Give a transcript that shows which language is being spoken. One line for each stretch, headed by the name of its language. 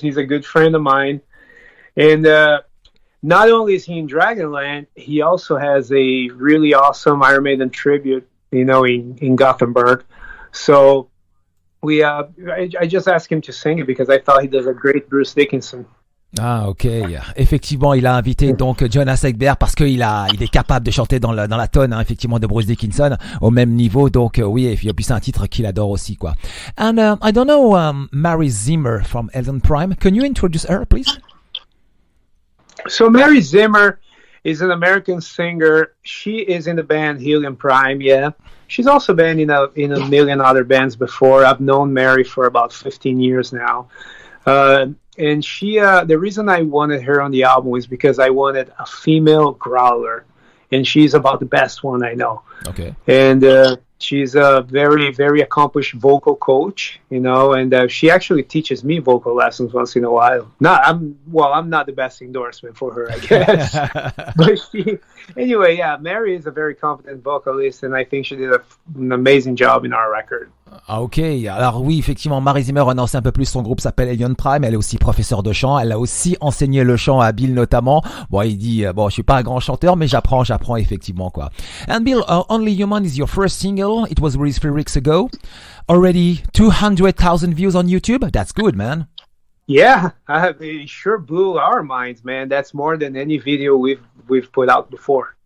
English: He's a good friend of mine, and not only is he in Dragonland, he also has a really awesome Iron Maiden tribute, you know, in Gothenburg. So I just asked him to sing it because I thought he does a great Bruce Dickinson.
French: Ah ok, effectivement il a invité donc Jonas Ekberg parce qu'il est capable de chanter dans la tonne hein, effectivement de Bruce Dickinson au même niveau donc oui et puis c'est un titre qu'il adore aussi quoi.
English: And I don't know Mary Zimmer from Elden Prime, can you introduce her please? So Mary Zimmer is an American singer. She is in the band Helium Prime, yeah. She's also been in a million other bands before. I've known Mary for about 15 years now. And she, the reason I wanted her on the album is because I wanted a female growler. And she's about the best one I know. Okay. And she's a very, very accomplished vocal coach, you know, and she actually teaches me vocal lessons once in a while. I'm not the best endorsement for her, I guess. But anyway, yeah, Mary is a very competent vocalist, and I think she did an amazing job in our record.
French: Ah ok, alors oui effectivement Mary Zimmer on sait un peu plus, son groupe s'appelle Alien Prime, elle est aussi professeure de chant, elle a aussi enseigné le chant à Bill notamment, bon il dit je suis pas un grand chanteur mais j'apprends effectivement quoi.
English: And Bill, Only Human is your first single, it was released 3 weeks ago, already 200,000 views on YouTube, that's good man. Yeah, it sure blew our minds man, that's more than any video we've put out before.